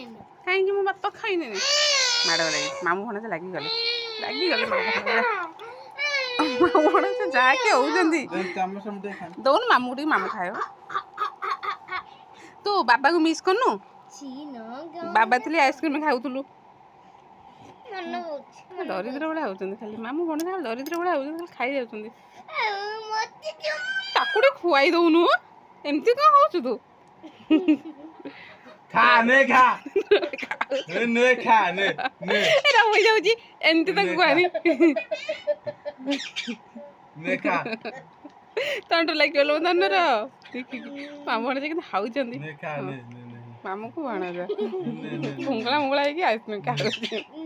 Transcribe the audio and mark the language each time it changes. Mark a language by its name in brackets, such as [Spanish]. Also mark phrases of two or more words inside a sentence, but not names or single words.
[Odia] କାହିଁକି ମୋ ବାପା ଖାଇନେନି ମାଡ଼ ଲାଗି ମାମୁଁ ଭଣଜ ଲାଗିଗଲେ ମାମୁଁ ଭଣଜ ଯାହାକି ହଉଛନ୍ତି ଦଉନୁ ମାମୁଁ ଟିକେ ମାମୁଁ ଖାଇବ ତୁ ବାବାକୁ ମିସ୍ କରୁନୁ ବାବା ଥିଲେ ଆଇସ୍କ୍ରିମ ଖାଉଥିଲୁ ଦରିଦ୍ର ଭଳିଆ ହଉଛନ୍ତି ଖାଲି ମାମୁଁ ଭଣଜ ଦରିଦ୍ର ଭଳିଆ ହଉଛନ୍ତି ଖାଲି ଖାଇ ଯାଉଛନ୍ତି ତାକୁ ଟିକେ ଖୁଆଇ ଦଉନୁ ଏମିତି କଣ ହଉଛୁ ତୁ खा ने खा ने खा ने ଏଟା ହୋଇଯାଉଛି ଏମିତି ତାକୁ କୁହାନି ने खा ତଣ୍ଟ ଲାଗିଗଲ ଧନର ମାମୁଁ ଭଣଜ କିନ୍ତୁ ଖାଉଛନ୍ତି ने खा ने ମାମୁଁକୁ ଭଣଜ ମୁଙ୍ଗଳା ହେଇକି ଆଇସ୍କ୍ରିମ ଖାଉଛି